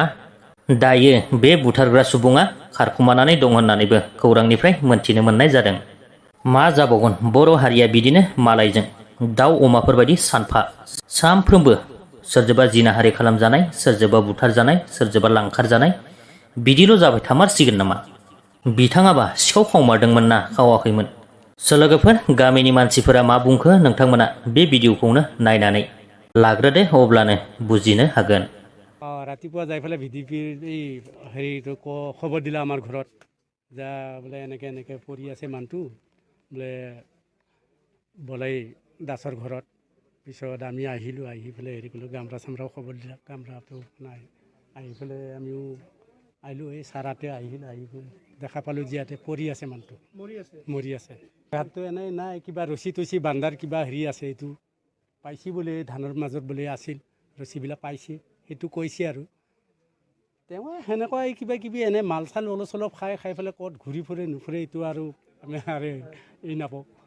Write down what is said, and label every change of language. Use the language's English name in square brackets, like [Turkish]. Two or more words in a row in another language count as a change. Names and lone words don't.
[Bodo] दायो बे बुथारग्रा सुबुङा खारखुमानानै दं होननानैबो खौरांनिफ्राय मोनथिनो मोननाय जादों मा जाबावगोन बर' हारिया बिदिनो मालायजों दाउ अमाफोरबायदि सानफा सानफ्रोमबो सोरजोंबा जिनाहारि खालामजानाय सोरजोंबा बुथारजानाय सोरजोंबा लांखारजानाय बिदिल' जाबाय थामारसिगोन नामा बिथाङाबा सिखाव खावमारदोंमोन ना खावाखैमोन लोगोफोर गामिनि मानसिफोरा मा बुंखो नोंथांमोना बे भिडिअखौनो नायनानै लाग्रोदो अब्लानो बुजिनो हागोन [Assamese] ৰাতিপুৱা যাই পেলাই VDPৰ এই হেৰিটো খবৰ দিলা আমাৰ ঘৰত যা বোলে এনেকৈ পৰি আছে মানুহটো বোলে বলাই দাসৰ ঘৰত পিছত আমি আহিলোঁ আহি পেলাই হেৰি কৰিলোঁ গামৰা চামৰাও খবৰ দিলা গামৰাটো নাই আহি পেলাই আমিও আহিলোঁ এই চাৰাতে আহিলোঁ আহি দেখা পালোঁ যে ইয়াতে পৰি আছে মানুহটো মৰি আছে হাতটো এনেই নাই কিবা ৰছী তচি বান্ধাৰ কিবা হেৰি আছে এইটো পাইছে বোলে ধানৰ মাজত বোলে আছিল ৰছীবিলাক পাইছে সেইটো কৈছে আৰু তেওঁ সেনেকুৱাই কিবা কিবি এনে মাল চাল অলপ চলপ খাই পেলাই ক'ত ঘূৰি ফুৰে নুফুৰে এইটো আৰু আমি আৰু এই নাপাওঁ